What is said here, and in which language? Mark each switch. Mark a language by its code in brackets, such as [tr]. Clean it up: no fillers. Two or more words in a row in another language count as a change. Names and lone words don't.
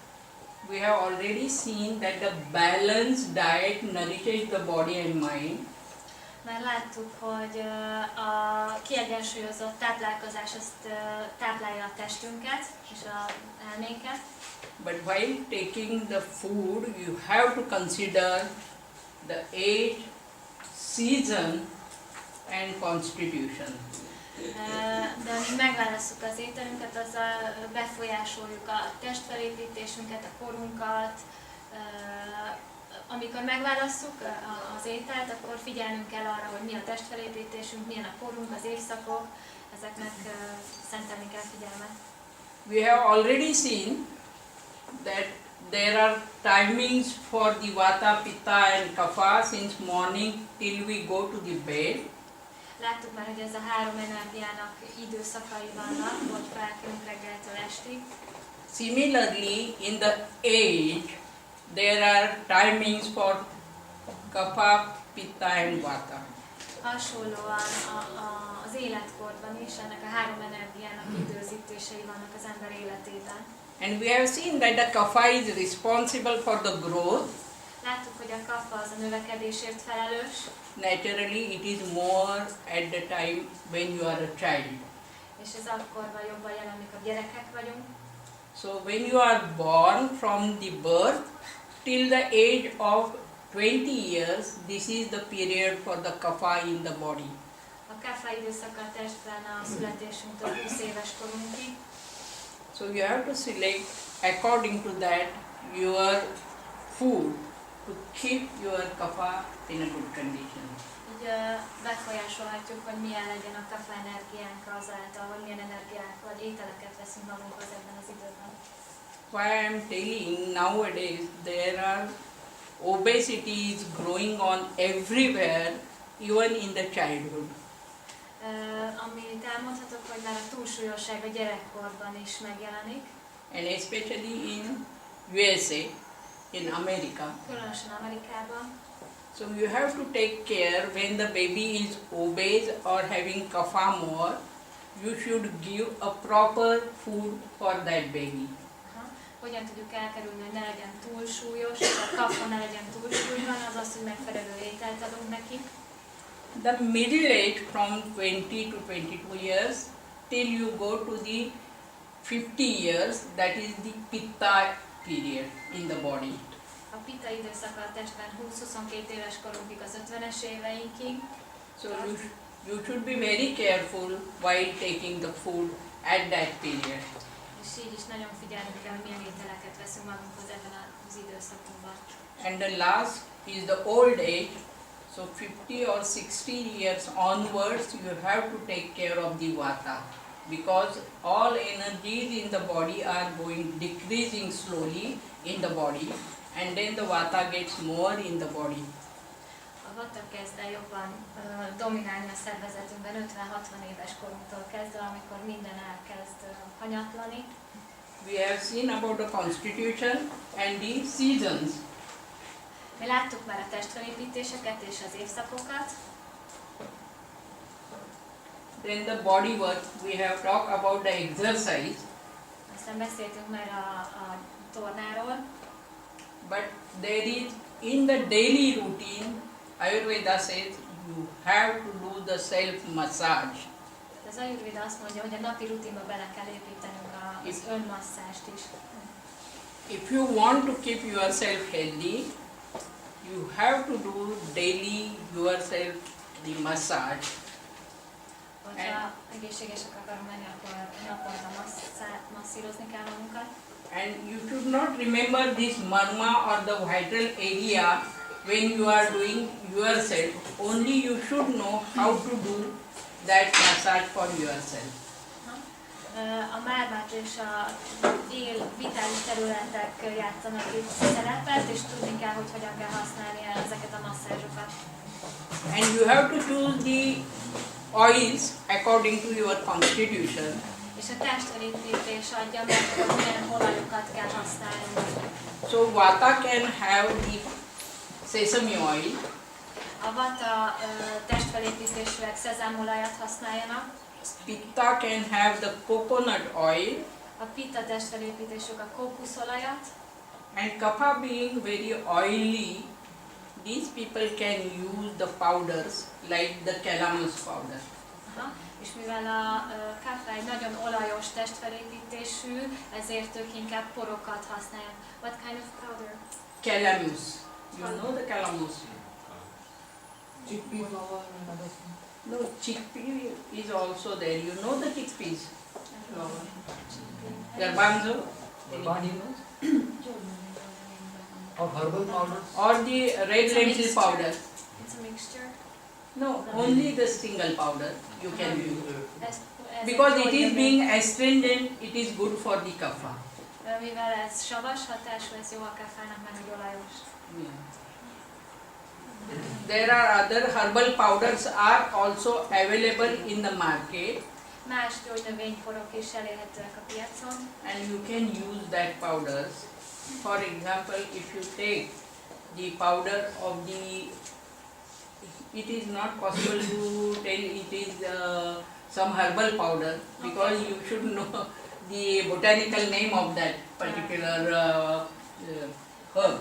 [en] We have already seen that the balanced diet nourishes the body and mind. [hu] Már láttuk, hogy a kiegyensúlyozott táplálkozás azt táplálja a testünket és az elménket. [en] But while taking the food, you have to consider the age, season and constitution. [hu] De amíg megválasszuk az ételünket, azzal befolyásoljuk a testfelépítésünket, a korunkat. Amikor megválasszuk az ételt, akkor figyelnünk kell arra, hogy mi a testfelépítésünk, milyen a korunk, az évszakok, ezeknek szentelni kell figyelmet. [en] We have already seen that there are timings for the vata, pitta and kapha since morning till we go to the bed. [hu] Láttuk már, hogy ez a három energiának időszakai vannak, hogy felkelünk reggeltől estig. [en] Similarly, in the age, there are timings for kapha, pitta and vata. [hu] Hasonlóan az életkorban is ennek a három energiának időzítései vannak az ember életében. [en] And we have seen that the kapha is responsible for the growth. [hu] Láttuk, hogy a kapha az a növekedésért felelős. [en] Naturally, it is more at the time when you are a child. [hu] És ez akkor van jobban jelen, amikor gyerekek vagyunk. [en] So when you are born from the birth till the age of 20 years, this is the period for the kapha in the body. [hu] A kapha időszaka a testben a születésünktől 20 éves korunkig. [en] So you have to select according to that your food to keep your kapha in a good condition. [hu] Így befolyásolhatjuk, hogy milyen legyen a kapha energiánk azáltal, hogy milyen energiák vagy ételeket veszünk magunkhoz ebben az időben. [en] Why I am telling nowadays there are obesity is growing on everywhere, even in the childhood. [hu] Amit elmondhatok, hogy már a túlsúlyosság a gyerekkorban is megjelenik. [en] And especially in USA, in America. [hu] Különösen Amerikában. [en] So you have to take care when the baby is obese or having kapha more, you should give a proper food for that baby. [hu] Hogyan tudjuk elkerülni, hogy ne legyen túlsúlyos, a kapha ne legyen túlsúlyban, az, hogy megfelelő ételt adunk neki. [en] The middle age from 20 to 22 years till you go to the 50 years, that is the pitta period in the body. [hu] A pitta időszaka a testben 20-22 éves korunkig, az 50-es éveinkig. [en] So you should be very careful while taking the food at that period. [hu] És így is nagyon figyelni kell, hogy milyen ételeket veszünk magunkhoz ebben az időszakunkban. [en] And the last is the old age. So 50 or 60 years onwards, you have to take care of the vata, because all energies in the body are going decreasing slowly in the body, and then the vata gets more in the body. [hu] A vata kezd el jobban dominálni a szervezetünkben 50-60 éves korunktól kezdve, amikor minden elkezd hanyatlani. [en] We have seen about the constitution and the seasons. [hu] Mi láttuk már a testfelépítéseket és az évszakokat. [en] Then the body work, we have talked about the exercise. [hu] Aztán beszéltünk már a tornáról. [en] But there is, in the daily routine, Ayurveda says you have to do the self-massage. [hu] Az Ajurvéda azt mondja, hogy a napi rutinba bele kell építenünk az önmasszást is. [en] If you want to keep yourself healthy, you have to do daily yourself the massage. [hu] Hogyha egészségesek akarunk lenni, akkor naponta masszírozni kell magunkat. [en] And you should not remember this marma or the vital area when you are doing yourself. Only you should know how to do that massage for yourself. [hu] A mármát és a vitális területek játszanak itt szerepet, és tudni kell, hogy hogyan kell használni ezeket a masszázsokat. [en] And you have to choose the oils according to your constitution. [hu] És a testfelépítés adja meg, hogy milyen olajokat kell használni. [en] So vata can have the sesame oil. [hu] A vata testfelépítésűek szezámolajat használjanak. [en] Pitta can have the coconut oil. [hu] A pitta testfelépítésük a kókuszolajat. [en] And kapha being very oily, these people can use the powders like the calamus powder. [hu] És mivel a kapha egy nagyon olajos testfelépítésű, ezért ők inkább porokat használják. [en] What kind of powder? Calamus. You know the calamus? No, chickpea is also there. You know the chickpeas? Garbanzo? Anybody knows? Or herbal powders? Or the red lentil powder? It's a mixture. No, only the single powder you can use. [hu] Ez [en] Because it is [hu] gyógynövény. [en] being astringent, it is good for the kapha. [hu] Mivel ez savas hatású, ez jó akár fájnak meg, hogy olajos. [en] Yeah. There are other herbal powders are also available in the market, [hu] Más gyógynövényporok is elérhetőek a piacon, [en] and you can use that powders. For example, if you take the powder of the, it is not possible to tell it is some herbal powder, because you should know the botanical name of that particular herb.